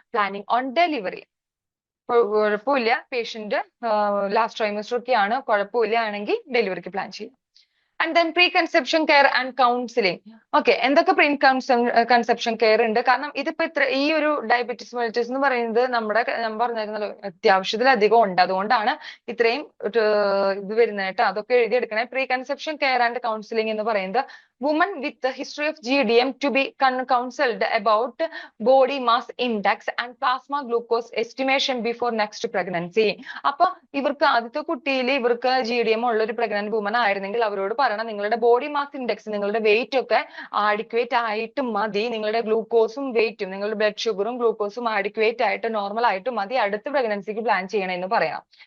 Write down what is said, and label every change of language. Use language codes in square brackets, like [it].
[ml] Planning on delivery, കുഴപ്പമില്ല patient last trimester ഒക്കെയാണ്, കുഴപ്പമില്ല ആണെങ്കിൽ ഡെലിവറിക്ക് പ്ലാൻ ചെയ്യാം. And then pre conception care and counselling. Okay, എന്തൊക്കെ പ്രീ കൺസെപ്ഷൻ കെയർ ഉണ്ട്? കാരണം ഇതിപ്പോ ഈ ഒരു ഡയബറ്റിസ് മെലിറ്റസ് എന്ന് പറയുന്നത് നമ്മുടെ ഞാൻ പറഞ്ഞിരുന്നല്ലോ അത്യാവശ്യത്തിലധികം ഉണ്ട്, അതുകൊണ്ടാണ് ഇത്രയും ഇത് വരുന്നത് കേട്ടോ. അതൊക്കെ എഴുതിയെടുക്കണേ. [en] pre conception care and counselling [ml] എന്ന് പറയുന്നത് [en] women with the history of GDM to be counseled about body mass index and plasma glucose estimation before next pregnancy. [ml] അപ്പൊ ഇവർക്ക് ആദ്യത്തെ കുട്ടിയിൽ ഇവർക്ക് GDM ഉള്ള ഒരു പ്രഗ്നന്റ് വുമൺ ആയിരുന്നെങ്കിൽ അവരോട് പറയണം നിങ്ങളുടെ ബോഡി മാസ് ഇൻഡെക്സ് നിങ്ങളുടെ വെയിറ്റ് ഒക്കെ ആഡിക്വേറ്റ് ആയിട്ട് മതി, നിങ്ങളുടെ ഗ്ലൂക്കോസും വെയിറ്റും നിങ്ങളുടെ ബ്ലഡ് ഷുഗറും ഗ്ലൂക്കോസും ആഡിക്വേറ്റ് ആയിട്ട് നോർമൽ ആയിട്ട് മതി അടുത്ത പ്രഗ്നൻസിക്ക് പ്ലാൻ ചെയ്യണമെന്ന് പറയാം.